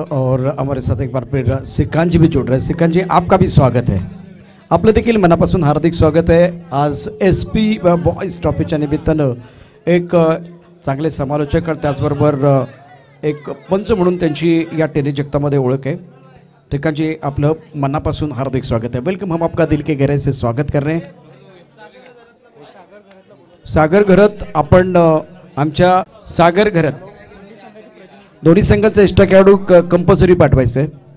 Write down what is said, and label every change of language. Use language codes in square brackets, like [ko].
[hi] और हमारे साथ एक बार फिर सिकांत जी भी जुड़ रहे हैं. सिकांत जी, आपका भी स्वागत है. [mr] आपलं देखील मनापासून हार्दिक स्वागत आहे. आज SP बॉयज ट्रॉफीच्या निमित्तानं एक चांगले समालोचक आणि त्याचबरोबर एक पंच म्हणून त्यांची या टेनिस जगतामध्ये ओळख आहे. सिकांत जी, आपलं मनापासून हार्दिक स्वागत है. वेलकम. [hi] हम आपका दिल के गहराई से स्वागत कर रहे हैं. [mr] सागर घरत, आपण आमच्या सागर घरत दोन्ही संघाचा एक्स्ट्रा खेळाडू कंपल्सरी पाठवायचं आहे.